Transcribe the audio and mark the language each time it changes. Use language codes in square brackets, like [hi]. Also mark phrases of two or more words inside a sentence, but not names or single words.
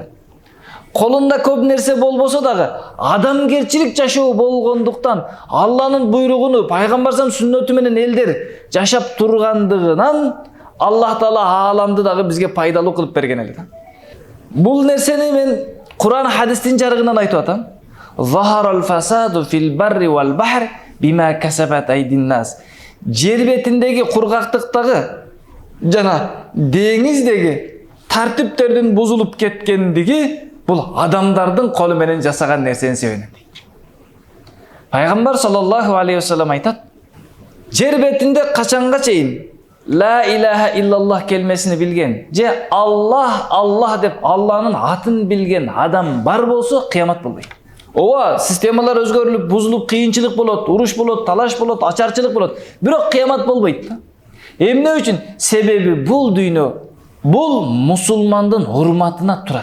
[ky] Колунда көп нерсе болбосо дагы, адамгерчилик жашоо болгондуктан, Алланын буйругуну, пайгамбарсынын сүннөтү менен элдер жашап тургандыгынан, Аллах Таала аламды дагы бизге пайдалуу кылып берген эле да. Бул нерсени мен Кур'ан хадистин жарыгынан айтып атам. [ar] ظهر الفساد في البر والبحر بما كسبت أيدي الناس. [ky] Жер бетиндеги кургактыктагы жана деңиздеги тартиптердин бузулуп кеткендиги бул адамдардын колу менен жасаган нерсенин себебинен. Пайгамбар [ar] صلى الله عليه وسلم [ky] айтат: жер бетинде качанга чейин [ar] لا إله إلا الله [ky] келмесini билген, же Аллах деп Алланын атын билген адам бар болсо, кыямат болбойт. Ооба, системалар өзгөрүлүп, бузулуп, кыйынчылык болот, уруш болот, талаш болот, ачарчылык болот, бирок кыямат болбойт да. Эмне үчүн? Себеби бул дүйнө, бул мусулмандын урматына турат.